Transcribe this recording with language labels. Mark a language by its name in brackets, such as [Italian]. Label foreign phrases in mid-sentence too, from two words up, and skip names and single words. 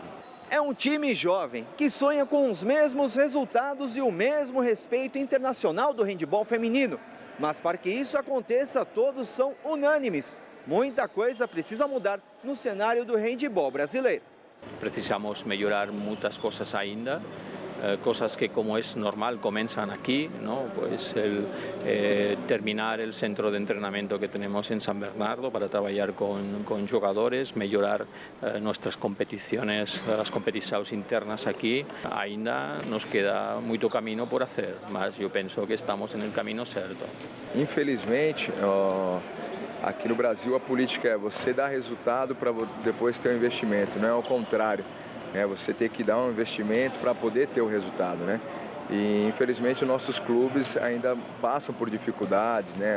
[Portuguese] É um time jovem que sonha com os mesmos resultados e o mesmo respeito internacional do handebol feminino. Mas para que isso aconteça, todos são unânimes. Muita coisa precisa mudar no cenário do handebol brasileiro. Precisamos melhorar muitas coisas ainda. [Spanish] Cosas que, como es normal, comienzan aquí, ¿no? Pues terminar el centro de entrenamiento que tenemos en San Bernardo para trabajar con jugadores, mejorar nuestras competiciones, las competiciones internas aquí. Ainda nos queda muito camino por hacer, [Portuguese] mas eu penso que estamos no caminho certo. Infelizmente, aqui no Brasil a política é você dar resultado para depois ter um investimento, não é ao contrário. Você tem que dar um investimento para poder ter o resultado, né? E infelizmente nossos clubes ainda passam por dificuldades, né?